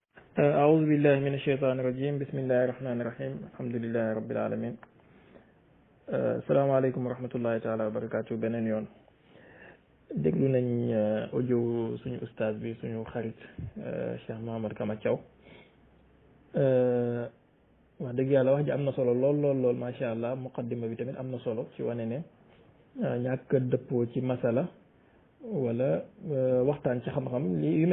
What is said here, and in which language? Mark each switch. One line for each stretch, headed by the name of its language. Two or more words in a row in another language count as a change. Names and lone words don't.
Arabic: أعوذ بالله من الشيطان الرجيم بسم الله الرحمن الرحيم الحمد لله رب العالمين السلام عليكم ورحمة الله تعالى وبركاته
Wolof: beneen yoon déglu nañ audio suñu ustaaz bi suñu xarit Cheikh Mouhamed Kama Thiaw wax dëgg yàlla wax ji am na solo lool
Arabic: ما شاء الله
Wolof: muqaddima bi tamit am na solo ci wane ne ñàkk dëppoo ci masala wala waxtaan ci xam-xam li yu